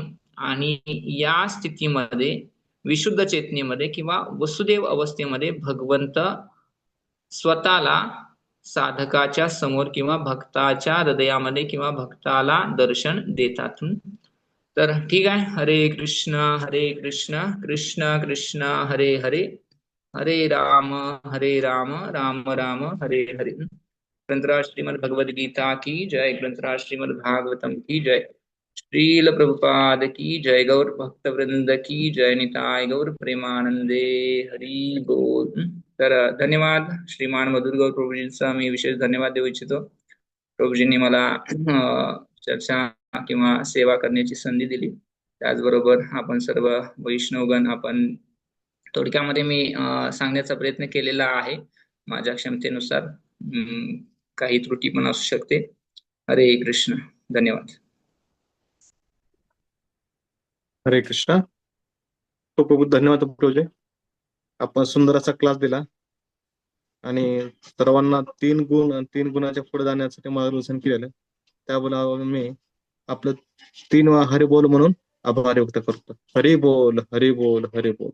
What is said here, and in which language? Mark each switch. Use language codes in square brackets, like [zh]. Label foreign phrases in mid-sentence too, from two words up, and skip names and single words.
[mr] आणि या स्थितीमध्ये विशुद्ध चेतनेमध्ये किंवा वसुदेव अवस्थेमध्ये भगवंत स्वतःला साधकाच्या समोर किंवा भक्ताच्या हृदयामध्ये किंवा भक्ताला दर्शन देतात. तर ठीक आहे. हरे कृष्ण कृष्ण कृष्ण हरे हरे, हरे राम राम राम हरे हरे. ग्रंथराज श्रीमद् भगवद गीता की जय, ग्रंथराज श्रीमद् भागवतम की जय, श्रील प्रभुपाद की जय, गौर भक्त वृंद की जय, निताय गौर प्रेमानंदे, हरि बोल. तर धन्यवाद श्रीमान मधुर गौर प्रभूजींचा मी विशेष धन्यवाद देऊ इच्छितो. प्रभूजींनी मला चर्चा किंवा सेवा करण्याची संधी दिली. त्याचबरोबर आपण सर्व वैष्णवगण, आपण थोडक्यामध्ये मी सांगण्याचा प्रयत्न केलेला आहे माझ्या क्षमतेनुसार. काही त्रुटी पण असू शकते. हरे कृष्ण. धन्यवाद. हरे कृष्णा. खूप खूप धन्यवाद प्रभूजी. आपण सुंदर असा क्लास दिला आणि सर्वांना तीन गुण आणि तीन गुणाच्या पुढे जाण्यासाठी मार्गदर्शन केलेलं. त्याबरोबर मी आपलं 3 वेळा हरी बोल म्हणून आभार व्यक्त करतो. हरी बोल हरी बोल हरी बोल.